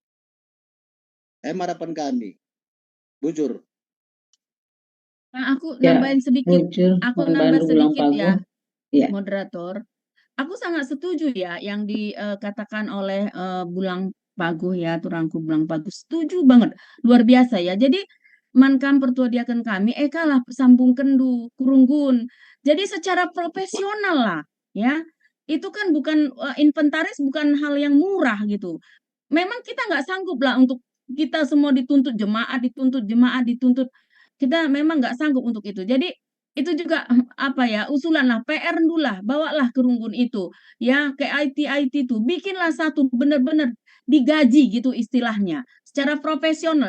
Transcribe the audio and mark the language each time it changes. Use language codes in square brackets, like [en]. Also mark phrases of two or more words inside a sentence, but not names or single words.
[id] Harapan kami, bujur. Nah, aku Ya, nambahin sedikit. bujur, Aku Bang nambah Bandu ulang sedikit ya, pagu. Ya. moderator. Aku sangat setuju ya yang dikatakan oleh Bulang Paguh ya, Turangku Bulang Paguh. Setuju banget, luar biasa ya. [btx] Jadi mankam pertua diaken kami, kalah sambung kendu, kurunggun. [id] Jadi secara profesional lah ya. Itu kan bukan inventaris, bukan hal yang murah gitu. Memang kita nggak sanggup lah untuk kita semua dituntut jemaat, kita memang nggak sanggup untuk itu. Jadi itu juga apa ya, usulan lah, PR dulu lah, bawalah ke Runggun itu ya, ke IT tuh, bikinlah satu benar-benar digaji gitu istilahnya, secara profesional.